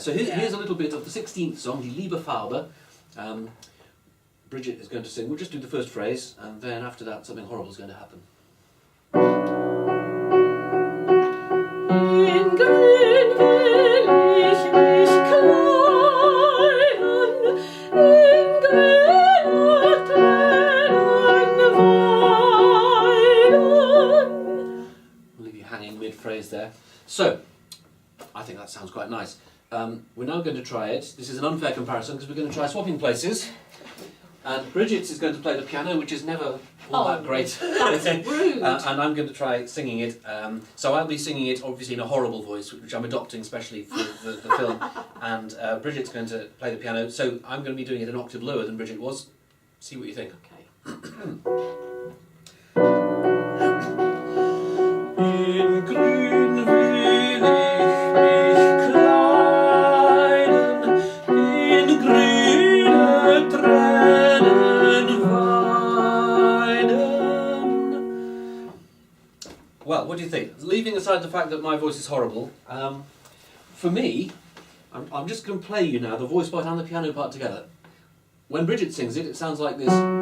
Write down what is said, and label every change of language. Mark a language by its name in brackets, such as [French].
[English] So here's a little bit of the 16th song, Die Liebe Farbe. Bridget is going to sing. We'll just do the first phrase, and then after that something horrible is going to happen. [German] In grün will ich mich kleiden, in grüner Tränen weiden. [English] I'll leave you hanging mid-phrase there. So, I think that sounds quite nice. We're now going to try it. This is an unfair comparison because we're going to try swapping places. And Bridget is going to play the piano, which is never all that great. That's rude. And I'm going to try singing it. So I'll be singing it obviously in a horrible voice, which I'm adopting especially for the film. And Bridget's going to play the piano. So I'm going to be doing it an octave lower than Bridget was. See what you think. Okay. [German] In grün will ich mich kleiden, in grüne Tränen weiden. [English] Well, what do you think? Leaving aside the fact that my voice is horrible, for me, I'm just going to play you now the voice part and the piano part together. When Bridget sings it, it sounds like this.